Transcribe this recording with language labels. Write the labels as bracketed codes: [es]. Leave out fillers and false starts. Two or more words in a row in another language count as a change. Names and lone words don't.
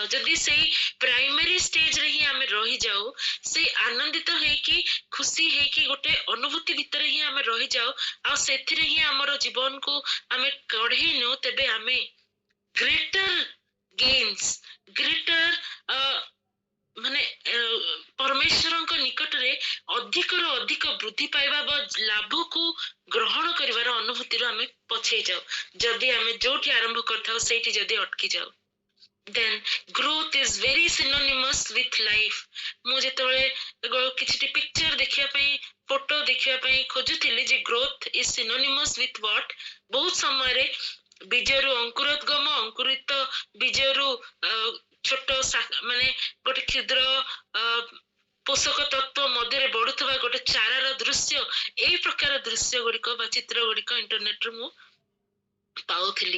[or] ଯଦି ସେଇ ପ୍ରାଇମେରୀ ଷ୍ଟେଜରେ ହିଁ ଆମେ ରହିଯାଉ, ସେଇ ଆନନ୍ଦିତ ହେଇକି, ଖୁସି ହେଇକି ଗୋଟେ ଅନୁଭୂତି ଭିତରେ ହିଁ ଆମେ ରହିଯାଉ, ଆଉ ସେଥିରେ ହିଁ ଆମର ଜୀବନକୁ ଆମେ କଢେଇ ନେଉ, ତେବେ ଆମେ [en] greater gains, [or] ଗ୍ରେଟର ମାନେ ପରମେଶ୍ୱରଙ୍କ ନିକଟରେ ଅଧିକରୁ ଅଧିକ ବୃଦ୍ଧି ପାଇବା ବା ଲାଭକୁ ଗ୍ରହଣ କରିବାର ଅନୁଭୂତିରୁ ଆମେ ପଛେଇ ଯାଉ, ଯଦି ଆମେ ଯୋଉଠି ଆରମ୍ଭ କରିଥାଉ ସେଇଠି ଯଦି ଅଟକି ଯାଉ। [en] then growth is very synonymous with life। [or] ମୁଁ ଯେତେବେଳେ କିଛି ପିକ୍ଚର ଦେଖିବା ପାଇଁ, ଫଟୋ ଦେଖିବା ପାଇଁ ଖୋଜୁଥିଲି ଯେ [en] growth is synonymous with what, [or] ବହୁତ ସମୟରେ ବୀଜରୁ ଅଙ୍କୁରୋଦ୍ଗମ, ଅଙ୍କୁରିତ ବୀଜରୁ ଛୋଟ ମାନେ ଗୋଟେ କ୍ଷୁଦ୍ର ପୋଷକ ତତ୍ଵ ମଧ୍ୟରେ ବଢୁଥିବା ଗୋଟେ ଚାରାର ଦୃଶ୍ୟ, ଏଇ ପ୍ରକାର ଦୃଶ୍ୟ ଗୁଡିକ ବା ଚିତ୍ର ଗୁଡିକ ଇଣ୍ଟରନେଟରୁ ମୁଁ ପାଉଥିଲି।